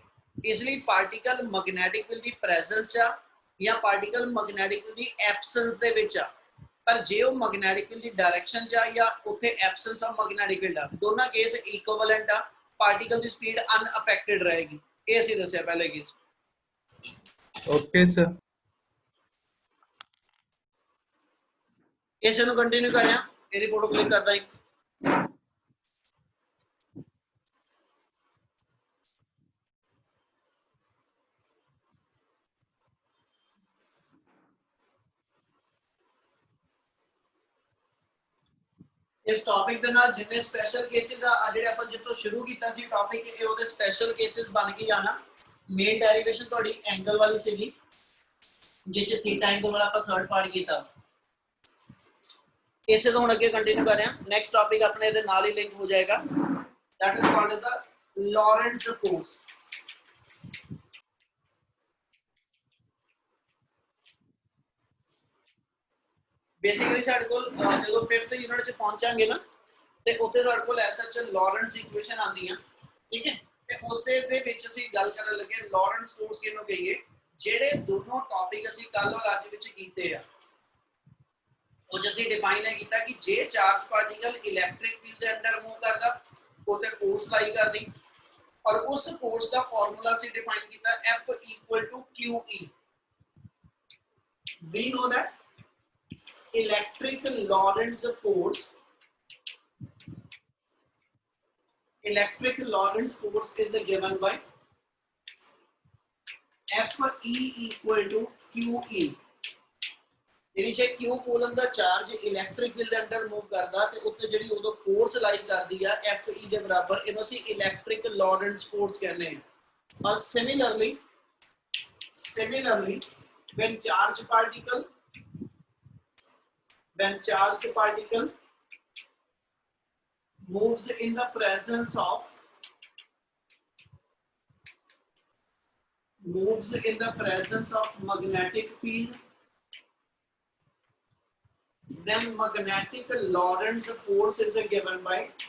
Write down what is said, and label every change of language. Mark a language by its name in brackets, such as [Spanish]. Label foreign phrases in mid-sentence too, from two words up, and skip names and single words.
[Punjabi] ਇਸ ਲਈ [English] particle magnetic field [Punjabi] ਦੀ ਪ੍ਰੈਜ਼ੈਂਸ ਆ ਜਾਂ [English] particle magnetic field [Punjabi] ਦੀ ਐਬਸੈਂਸ ਦੇ ਵਿੱਚ ਆ, ਪਰ ਜੇ ਉਹ [English] magnetic field [Punjabi] ਦੀ ਡਾਇਰੈਕਸ਼ਨ ਚ ਆ ਜਾਂ ਉੱਥੇ [English] absence of magnetic field [Punjabi] ਆ, ਦੋਨਾਂ ਕੇਸ ਇਕੁਇਵਲੈਂਟ ਆ, ਪਾਰਟੀਕਲ ਦੀ ਸਪੀਡ ਅਨਅਫੈਕਟਡ ਰਹੇਗੀ। ਇਹ ਅਸੀਂ ਦੱਸਿਆ ਪਹਿਲੇ ਕੇਸ। [English] OK sir. [Punjabi] इस ਨੂੰ ਕੰਟੀਨਿਊ ਕਰਿਆ ਇਹਦੀ ਫੋਟੋ ਕਲਿੱਕ ਕਰਦਾ ਇੱਕ इस टॉपिक ਦੇ ਨਾਲ ਜਿੰਨੇ [English] special cases [Punjabi] ਆ ਜਿਹੜੇ ਆਪਾਂ ਜਿੱਥੋਂ ਸ਼ੁਰੂ ਕੀਤਾ ਸੀ ਟੌਪਿਕ ਇਹ ਉਹਦੇ [English] special cases [Punjabi] ਬਣ ਕੇ ਆਣਾ। [English] main derivation [Punjabi] ਤੁਹਾਡੀ ਐਂਗਲ ਵਾਲੀ ਸੀਗੀ ਜਿੱਚ [English] theta angle [Punjabi] ਵਾਲਾ ਆਪਾਂ [English] third part [Punjabi] ਕੀਤਾ। ਇਸੇ ਤੋਂ ਹੁਣ ਅੱਗੇ ਕੰਟੀਨਿਊ ਕਰ ਰਹੇ ਹਾਂ। [English] next topic [Punjabi] ਆਪਣੇ ਇਹਦੇ ਨਾਲ ਹੀ ਲਿੰਕ ਹੋ ਜਾਏਗਾ, [English] that is called as the Lorentz force। [Punjabi] बेसिकली ਸਾਡੇ ਕੋਲ ਜਦੋਂ 5th ਯੂਨਿਟ ਚ ਪਹੁੰਚਾਂਗੇ ਨਾ ਤੇ ਉੱਥੇ ਸਾਡੇ ਕੋਲ [English] SH Lorentz equation [Punjabi] ਆਉਂਦੀ ਆ, ਠੀਕ ਹੈ, ਤੇ ਉਸੇ ਦੇ ਵਿੱਚ ਅਸੀਂ ਗੱਲ ਕਰਨ ਲੱਗੇ [English] Lorentz force [Punjabi] ਕਿਹਨੂੰ ਕਹੀਏ। ਜਿਹੜੇ ਦੋਨੋਂ ਟੌਪਿਕ ਅਸੀਂ ਕੱਲ ਔਰ ਅੱਜ ਵਿੱਚ ਕੀਤੇ ਆ ਉਹ ਅਸੀਂ ਡਿਫਾਈਨ ਹੈ ਕੀਤਾ ਕਿ ਜੇ [English] charge particle electric field [Punjabi] ਦੇ ਅੰਦਰ ਮੂਵ ਕਰਦਾ ਉਤੇ ਫੋਰਸ ਲਾਈ ਕਰਦੀ ਔਰ ਉਸ ਫੋਰਸ ਦਾ ਫਾਰਮੂਲਾ ਅਸੀਂ ਡਿਫਾਈਨ ਕੀਤਾ F = QE। [English] we know that electric Lorentz force is given by Fe = QE। [Punjabi] ਯਾਨੀ ਜੇ Q कूलम ਦਾ ਚਾਰਜ [English] electric field [Punjabi] ਦੇ ਅੰਦਰ ਮੂਵ ਕਰਦਾ ਤੇ ਉੱਤੇ ਜਿਹੜੀ ਉਦੋਂ ਫੋਰਸ ਲਾਈ ਕਰਦੀ ਆ Fe ਦੇ ਬਰਾਬਰ, ਇਹਨੂੰ ਅਸੀਂ [English] electric Lorentz force [Punjabi] ਕਹਿੰਦੇ ਹਾਂ। [English] ਔਰ ਸਿਮਿਲਰਲੀ when charged particle moves in the presence of magnetic field, then magnetic Lorentz force is given by